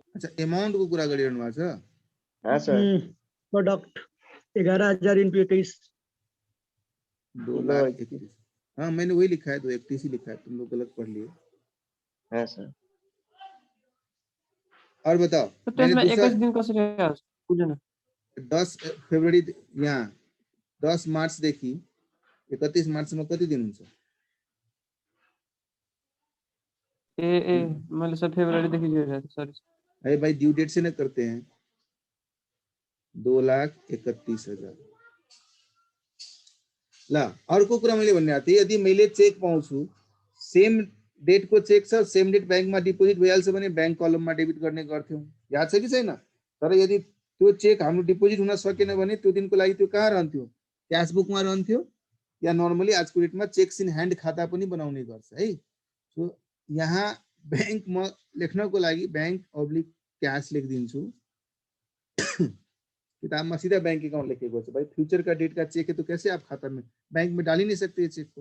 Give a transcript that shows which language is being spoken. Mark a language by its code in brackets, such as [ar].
[ne] अच्छा अमाउंट को कुरा गरिरहनु भएको छ? [hi] हाँ सर। [en] Product 11,000 into 21, 2,21,000। [hi] हाँ मैंने वही लिखा है, 2/31 ही लिखा है, तुम लोग गलत पढ़ लिए। हाँ सर। और बताओ, तो मैंने दूसरा [ne] 21 दिन कसरी आयो बुझेन? 10 फरवरी यहाँ 10 मार्च देखि 31 मार्च में कति दिन हुन्छ? ए मैले सब फेब्रुअरी देखि जोडेको थिएँ, सरी। [hi] अरे भाई ड्यू डेट से ना करते हैं। 2,31,000। [ne] ला अर्को कुरा मैले भन्ने आथे, यदि मैले चेक पाउँछु, सेम डेट को चेक छ, सेम डेट बैंक में डिपोजिट भइहाल्छ भने बैंक कलम में डेबिट गर्ने गर्थ्यौं, याद छ कि छैन? तर यदि त्यो चेक हाम्रो डिपोजिट हुन सकेन भने त्यो दिनको लागि त्यो कहाँ रहन्थ्यो? क्याश बुक में रहन्थ्यो, या नर्मली आजको डेटमा चेक्स इन ह्यान्ड खाता पनि बनाउने गर्छ है। सो यहाँ बैंक में लेख्नको लागि बैंक अब्लिक क्याश लेखिदिन्छु, किताब में सीधा बैंक अकाउंट लिखेको छ। [hi] भाई फ्यूचर का डेट का चेक है तो कैसे आप खाता में, बैंक में डाल ही नहीं सकते चेक को।